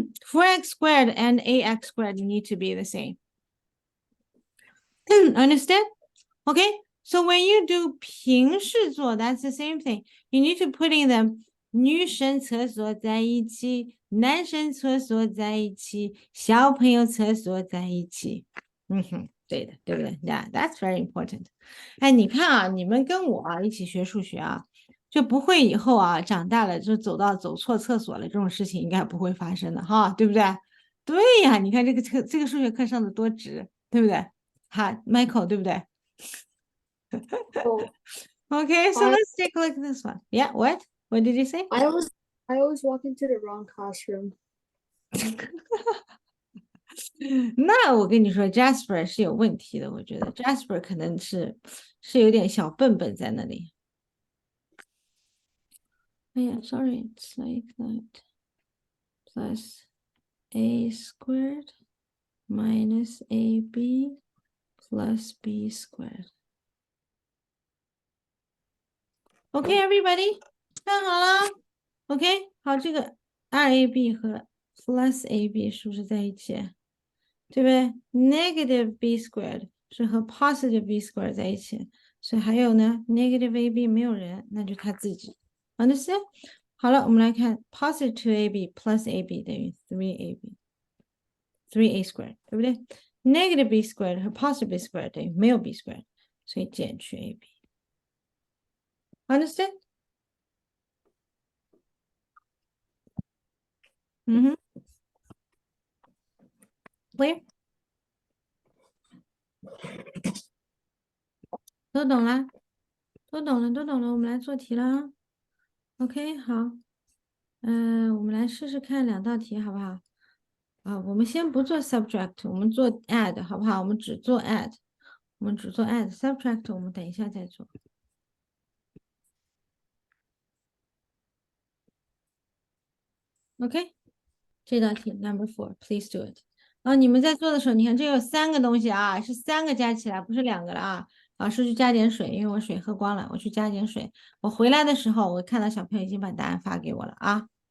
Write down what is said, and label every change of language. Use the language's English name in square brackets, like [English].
[English] 4x squared and 8x squared need to be the same. Understand? Okay, so when you do 平视作, that's the same thing. You need to put in them [Chinese] 女生厕所在一起，男生厕所在一起，小朋友厕所在一起。对的，对不对？ [English] Yeah, that's very important. [Chinese] 哎，你看啊，你们跟我啊一起学数学啊，就不会以后啊长大了就走错厕所了，这种事情应该不会发生的哈，对不对？对呀，你看这个数学课上的多值，对不对？好，Michael，对不对？ [English] Oh, Okay, so I- let's take a look at this one. Yeah, what? What did you say? I always walk into the wrong classroom. [Chinese] 那我跟你说，Jasper 是有问题的，我觉得 Jasper 可能是有点小笨笨在那里。 [English] 哎呀，sorry, it's like that. Plus a squared minus ab plus b squared. Okay, everybody， [Chinese] 看好了。 OK，好，这个 2ab 和 plus ab 是不是在一起？对不对 ？Negative b squared 是和 positive b squared 在一起，所以还有呢，negative ab 没有人，那就他自己。 [English] Understand？ [Chinese] 好了，我们来看 positive 2ab plus ab 等于 3a squared，对不对？Negative b squared 和 positive b squared 等于没有 b squared，所以减去 ab。 [English] Understand？ clear？ [Chinese] 都懂了，都懂了，都懂了，我们来做题了。 OK，好，我们来试试看2道题，好不好？啊，我们先不做 subtract，我们做 add，好不好？我们只做 add，我们只做 add，subtract 我们等一下再做。 OK，这道题 number 4， [English] please do it。 [Chinese] 啊，你们在做的时候，你看这有3个东西啊，是3个加起来，不是2个了啊。老师去加点水，因为我水喝光了，我去加点水。我回来的时候，我看到小朋友已经把答案发给我了啊。